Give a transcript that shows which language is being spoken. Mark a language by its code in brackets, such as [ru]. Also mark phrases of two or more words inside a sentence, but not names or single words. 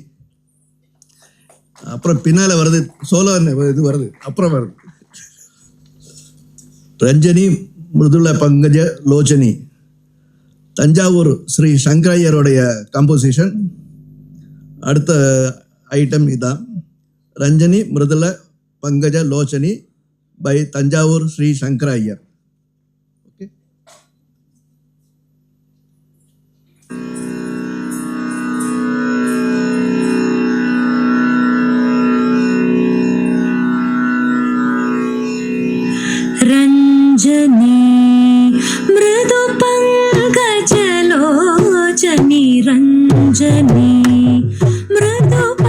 [ta] அப்புறம் பின்னால வருது சோலோ இது வருது, அப்புறம் வருது ரஞ்சனி மிருதுள பங்கஜ லோச்சனி. தஞ்சாவூர் ஸ்ரீ சங்கரையருடைய கம்போசிஷன். அடுத்த ஐட்டம் இதான். ரஞ்சனி மிருதுள Pankaja Lochani by Tanjavur Sri Shankara Iyer. Okay. [sa] रञ्जनि मृदु पङ्कजलोचनि रञ्जनि मृदु